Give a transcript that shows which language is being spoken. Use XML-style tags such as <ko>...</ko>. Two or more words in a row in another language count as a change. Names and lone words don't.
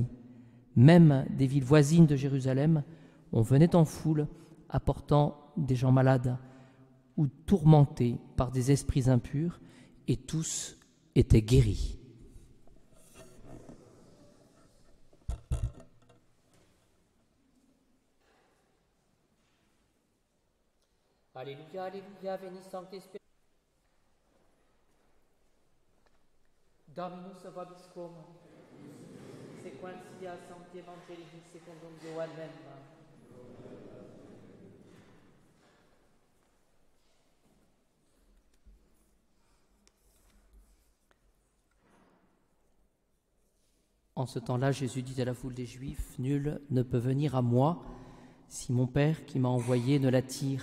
<fr>Même des villes voisines de Jérusalem, on venait en foule apportant des gens malades ou tourmentés par des esprits impurs, et tous étaient guéris. Alléluia, alléluia,</fr> <la>veni Sancte Spiritus. Dominus vobiscum, sequentia Sancti Evangelii secundum Ioannem.</la> <fr>En ce temps-là, Jésus dit à la foule des Juifs, « Nul ne peut venir à moi si mon Père qui m'a envoyé ne l'attire.</fr>